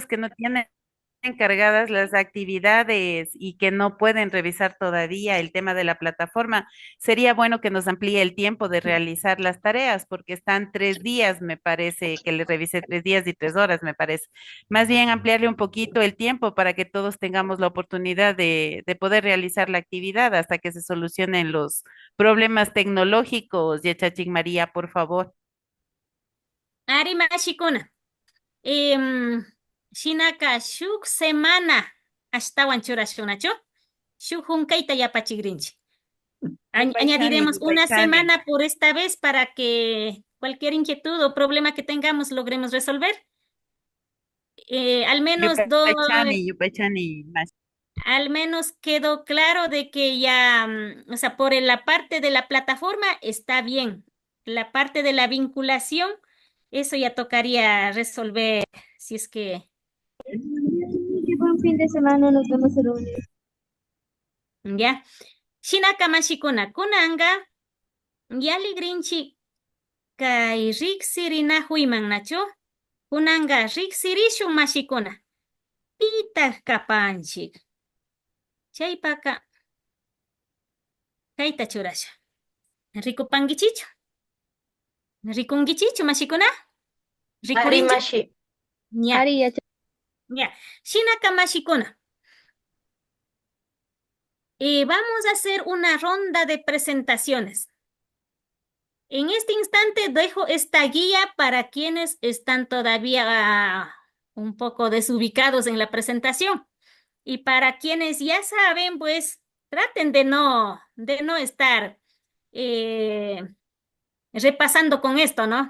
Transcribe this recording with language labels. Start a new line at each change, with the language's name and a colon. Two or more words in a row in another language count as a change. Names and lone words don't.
Spanish: compañeros que no tienen encargadas las actividades y que no pueden revisar todavía el tema de la plataforma, sería bueno que nos amplíe el tiempo de realizar las tareas, porque están 3 días, me parece, que le revise 3 días y 3 horas, me parece. Más bien ampliarle un poquito el tiempo para que todos tengamos la oportunidad de poder realizar la actividad hasta que se solucionen los problemas tecnológicos.
Quechua: Yachachik María,
Spanish: por favor.
Quechua: Ari Mashikuna. Shinaka shuk semana ashtawan churashunachu. Shuk hunkaita yapachigrinchi.
Spanish: Añadiremos una
Quechua: Yupaychani.
Spanish: semana por esta vez para que cualquier inquietud o problema que tengamos logremos resolver. Al menos
Quechua: Yupaychani, más.
Spanish: al menos quedó claro de que ya, o sea, por la parte de la plataforma está bien. La parte de la vinculación, eso ya tocaría resolver si es que Buen fin de semana, nos vemos el lunes. ya.
Quechua: Shinaka mashikuna kunanga yali grinchi kai riksirina huiman nacho. Kunanga riksirishun mashikuna. Pita kapanchik. Chaypaka kaita churasha. Rikupangichichu. Rikungichichu mashikuna. Ari Rikurincha. Mashi. Ya. Ari, ya. Ya. Shinaka mashikuna.
Spanish: Vamos a hacer una ronda de presentaciones. En este instante dejo esta guía para quienes están todavía un poco desubicados en la presentación. Y para quienes ya saben, pues traten de no estar repasando con esto, ¿no?